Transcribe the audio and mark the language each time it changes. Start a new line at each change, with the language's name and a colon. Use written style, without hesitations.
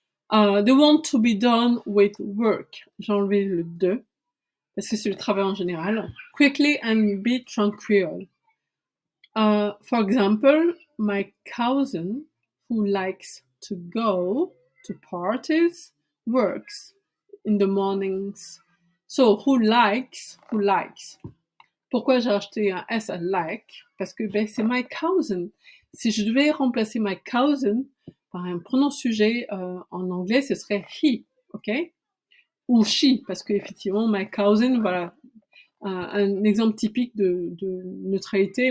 English: They want to be done with work.
French: J'ai enlevé le de, parce que c'est le travail en général.
English: Quickly and be tranquil. For example, my cousin, who likes to go to parties, works in the mornings. So, who likes.
French: Pourquoi j'ai acheté un S à like? Parce que ben, c'est
English: my cousin.
French: Si je devais remplacer
English: my cousin
French: par un pronom sujet en anglais, ce serait he, ok? Ou she, parce qu'effectivement,
English: my cousin,
French: voilà, un exemple typique de neutralité.